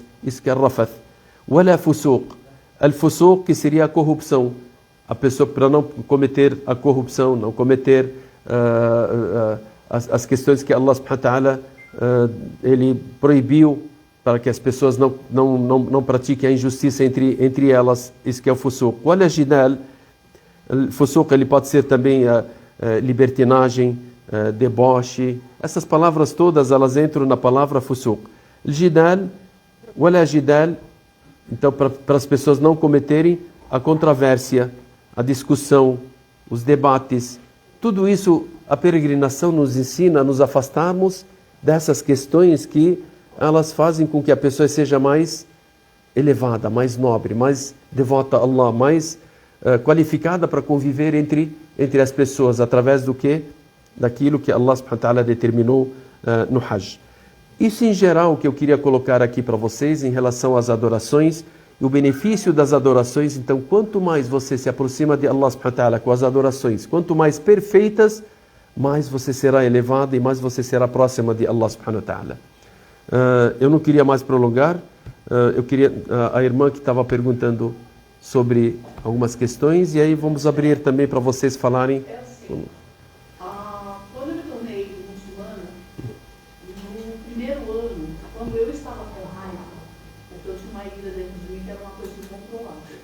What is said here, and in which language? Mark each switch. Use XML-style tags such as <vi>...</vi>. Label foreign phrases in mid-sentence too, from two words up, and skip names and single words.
<pt>Isso que é rafath.</pt> <ar>ولا فسوق. الفسوق,</ar> <pt>que seria a corrupção. A pessoa, para não cometer a corrupção, não cometer as questões que Allah</pt> <ar>سبحانه وتعالى</ar> <pt>ele proibiu, para que as pessoas não pratiquem a injustiça entre elas. Isso que é o fusuq.</pt> <ar>ولا جدال.</ar> <pt>O fusuq ele pode ser também libertinagem, deboche. Essas palavras todas elas entram na palavra fusuq.</pt> <ar>جدال، ولا جدال,</ar> <pt>então para as pessoas não cometerem a controvérsia, a discussão, os debates, tudo isso a peregrinação nos ensina a nos afastarmos dessas questões que elas fazem com que a pessoa seja mais elevada, mais nobre, mais devota a Allah, mais qualificada para conviver entre as pessoas, através do que? Daquilo que Allah</pt> <ar>سبحانه وتعالى</ar> <pt>determinou no Hajj. Isso em geral que eu queria colocar aqui para vocês em relação às adorações e o benefício das adorações. Então, quanto mais você se aproxima de Allah</pt> <ar>سبحانه وتعالى</ar> <pt>com as adorações, quanto mais perfeitas, mais você será elevado e mais você será próxima de Allah</pt> <ar>سبحانه وتعالى.</ar> <pt>Eu não queria mais prolongar. Eu queria a irmã que estava perguntando sobre algumas questões, e aí vamos abrir também para vocês falarem. É assim, quando eu me tornei muçulmana, no primeiro ano, quando eu estava com raiva, porque eu tinha uma ira dentro de mim que era uma coisa incontrolável.</pt>